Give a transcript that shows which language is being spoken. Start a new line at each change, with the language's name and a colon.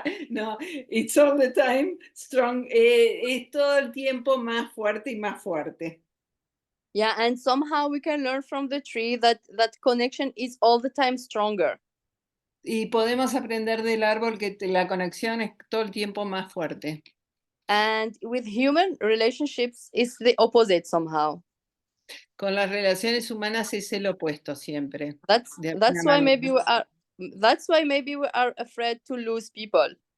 English: No, it's all the time strong.
Spanish: Es todo el tiempo más fuerte y más fuerte.
English: Yeah, and somehow we can learn from the tree that connection is all the time stronger.
Spanish: Y podemos aprender del árbol que la conexión es todo el tiempo más fuerte.
English: And with human relationships, it's the opposite somehow.
Spanish: Con las relaciones humanas es el opuesto siempre.
English: That's why maybe we are afraid to lose people.